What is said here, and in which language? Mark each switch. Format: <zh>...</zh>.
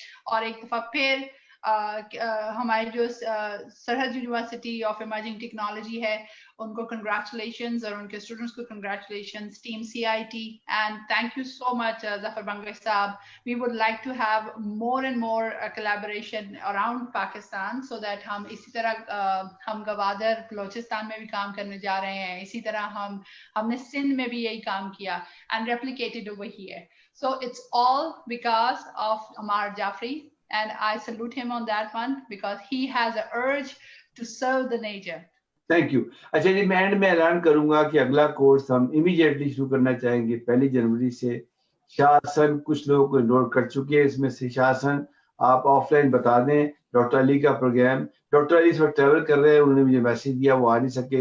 <ur>اور ایک دفعہ پھر ہماری جو سرحد یونیورسٹی آف ایمرجنگ ٹیکنالوجی ہے ان کو کنگریچولیشنز, اور ان کے اسٹوڈنٹس کو congratulations, team CIT,</ur> <en>and thank you so much</en> <ur>ظفر بنگے صاحب.</ur> <en>we would like to have more and more collaboration around Pakistan, so that</en> <ur>ہم اسی طرح ہم گوادر بلوچستان میں بھی کام کرنے جا رہے ہیں, اسی طرح ہم نے سندھ میں بھی یہی کام کیا</ur> <en>and replicated over here. So it's all because of Ammar Jafri, and I salute him on that one because he has an urge to serve the nation. Thank you.</en> <ur>اچھا جی, میں اینڈ میں اعلان کروں گا کہ اگلا کورس ہم immediately شروع کرنا چاہیں گے 1 جنوری سے. شاہ حسن کچھ لوگوں کو انرول کر چکے ہیں, اس میں سے شاہ حسن آپ آف لائن بتا دیں. ڈاکٹر علی کا پروگرام, ڈاکٹر علی اس وقت ٹریول کر رہے ہیں, انہوں نے مجھے میسج دیا وہ آ نہیں سکے.</ur>